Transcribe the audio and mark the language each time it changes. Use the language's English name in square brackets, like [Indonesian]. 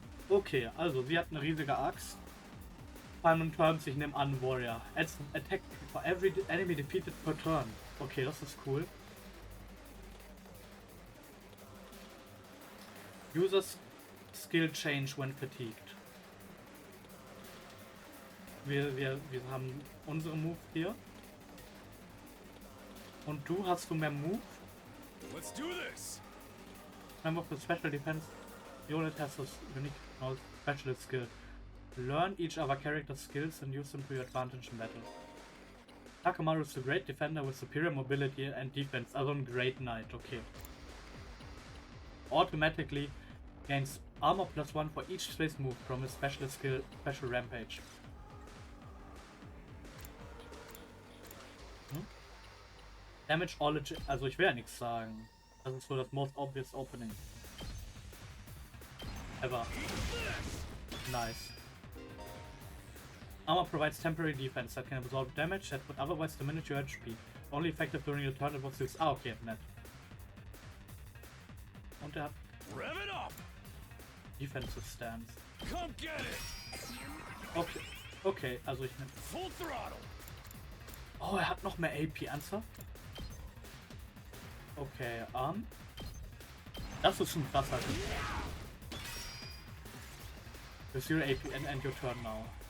[German] Okay, also sie hat eine riesige Axt. [English] Final turns, [German] ich nehme an Warrior. [English] Adds attack for every enemy defeated per turn. [German] Okay, das ist cool. [English] Users skill change when fatigued. [German] Wir haben unsere Move hier. Und du hast mehr Move? [English] Let's do this. Member of the special defense unit has a unique specialist skill. Learn each other character's skills and use them to your advantage in battle. Takamaru is a great defender with superior mobility and defense, also a great knight, okay. Automatically gains armor +1 for each space move from his specialist skill, Special Rampage. Damage all [German] also ich will ja nichts sagen. Das ist so das [English] most obvious opening ever. Nice. Armor provides temporary defense that can absorb damage that would otherwise diminish your HP. Only effective during your turn it was used. [German] Ah, okay, nett. Und er hat Defensive Stance. Okay, okay, also ich nehme. Oh, er hat noch mehr AP, ernsthaft? Okay, das ist ein krasser Typ. [English] With your AP and end your turn now.